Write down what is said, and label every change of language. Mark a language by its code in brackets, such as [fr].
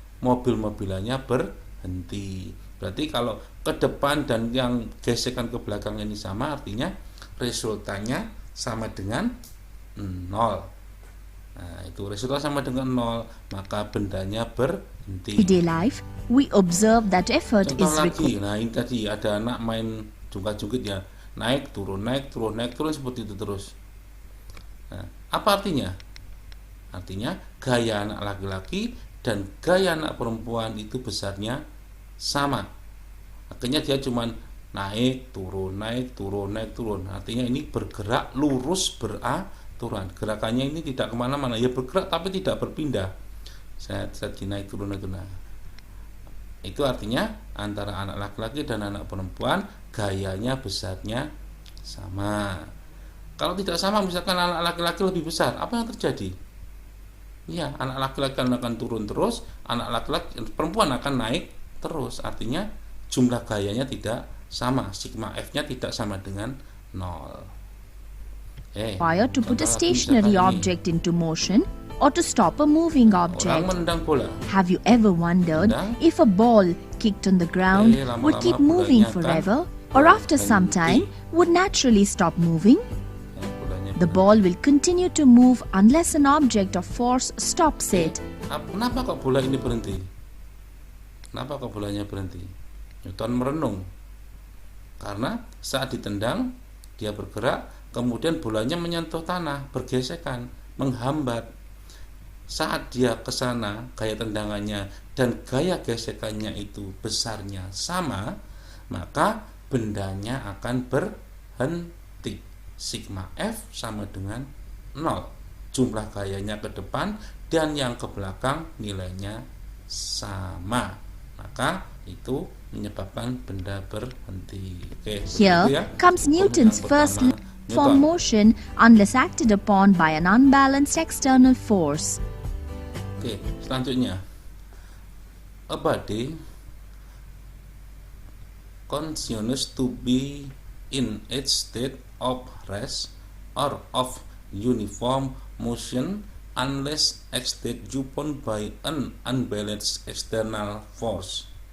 [id] Mobil-mobilannya berhenti. Berarti kalau ke depan dan yang gesekan ke belakang ini sama, artinya resultannya sama dengan 0. Nah, itu resultan sama dengan 0, maka bendanya berhenti. [en] Everyday life, we observe that effort [id] Contoh [en] is [id] lagi, [en] required. [id] nah ini tadi ada anak main jungkat-jungkit ya, naik turun seperti itu terus. Nah, apa artinya? Artinya gaya anak laki-laki dan gaya anak perempuan itu besarnya sama. Akhirnya dia cuman naik turun. Artinya ini bergerak lurus beraturan. Gerakannya ini tidak kemana-mana, ya bergerak tapi tidak berpindah. Saya naik turun itu. Nah, itu artinya antara anak laki-laki dan anak perempuan gayanya besarnya sama. Kalau tidak sama, misalkan anak laki-laki lebih besar, apa yang terjadi? Ya, anak laki-laki akan turun terus, anak laki-laki perempuan akan naik terus. Artinya jumlah gayanya tidak sama, sigma F-nya tidak sama dengan 0. [en] Required to put a stationary object into motion or to stop a moving object. [id] Orang menendang bola. [en] Have you ever wondered if a ball kicked on the ground would keep moving forever, or after some time would naturally stop moving? The ball will continue to move unless an object of force stops it. [id] Kenapa kok bola ini berhenti? Kenapa kok bolanya berhenti? Newton merenung. Karena saat ditendang, dia bergerak, kemudian bolanya menyentuh tanah, bergesekan, menghambat. Saat dia ke sana, gaya tendangannya dan gaya gesekannya itu besarnya sama, maka bendanya akan berhenti. Sigma F sama dengan 0. Jumlah gayanya ke depan dan yang ke belakang nilainya sama. Maka itu menyebabkan benda berhenti. Oke, [en] Here comes Newton's first law for motion unless acted upon by an unbalanced external force. [id] Oke, selanjutnya, [en] a body continues to be in its state of rest or of uniform motion unless acted upon by an unbalanced external force.